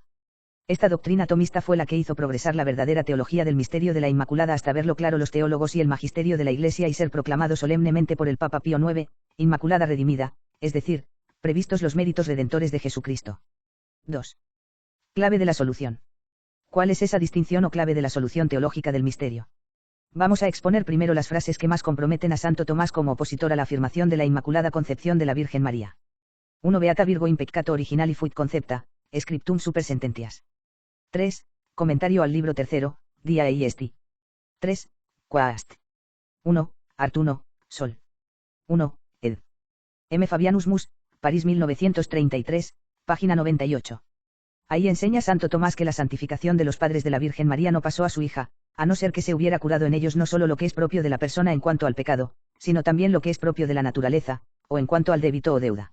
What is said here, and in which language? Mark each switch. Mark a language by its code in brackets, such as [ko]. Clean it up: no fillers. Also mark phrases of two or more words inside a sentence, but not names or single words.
[es] Esta doctrina tomista fue la que hizo progresar la verdadera teología del misterio de la Inmaculada hasta verlo claro los teólogos y el magisterio de la Iglesia y ser proclamado solemnemente por el Papa Pío IX, Inmaculada redimida, es decir, previstos los méritos redentores de Jesucristo. 2. Clave de la solución. ¿Cuál es esa distinción o clave de la solución teológica del misterio? Vamos a exponer primero las frases que más comprometen a Santo Tomás como opositor a la afirmación de la Inmaculada Concepción de la Virgen María. 1. [la] Beata Virgo in peccato originali fuit concepta, scriptum super sententias. [es] 3. Comentario al libro tercero, Dia Est. 3. Quast. 1. Art 1, Sol. 1. Ed. M. Fabianus Mus, París 1933, página 98. Ahí enseña Santo Tomás que la santificación de los padres de la Virgen María no pasó a su hija, a no ser que se hubiera curado en ellos no solo lo que es propio de la persona en cuanto al pecado, sino también lo que es propio de la naturaleza, o en cuanto al débito o deuda.